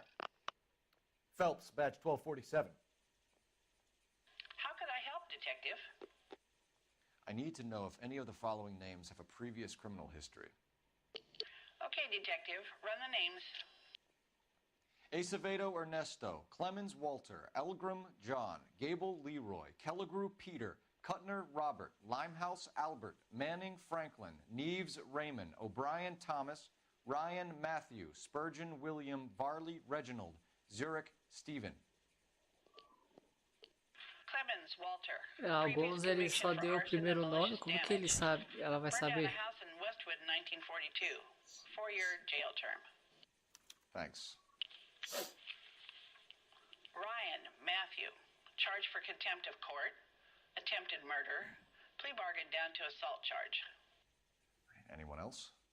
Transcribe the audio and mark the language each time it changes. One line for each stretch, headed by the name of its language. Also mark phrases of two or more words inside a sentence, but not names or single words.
English: Phelps, badge 1247. How could I help, Detective? I need to know if any of the following names have a previous criminal history. Okay, Detective, run the names. Acevedo Ernesto, Clemens Walter, Elgram John, Gable Leroy, Kelligrew Peter, Cutner Robert, Limehouse Albert, Manning Franklin, Neves Raymond, O'Brien Thomas, Ryan Matthew, Spurgeon William, Varley Reginald, Zurich Stephen. Clemens Walter.
Portuguese: Alguns ele só deu o primeiro nome, como que ele sabe? Ela vai
English: Burned down
Portuguese: saber.
English: a house in Westwood in 1942. 4-year jail term. Thanks. Ryan Matthew. Charged for contempt of court. Attempted murder. Plea bargain down to assault charge. Anyone else?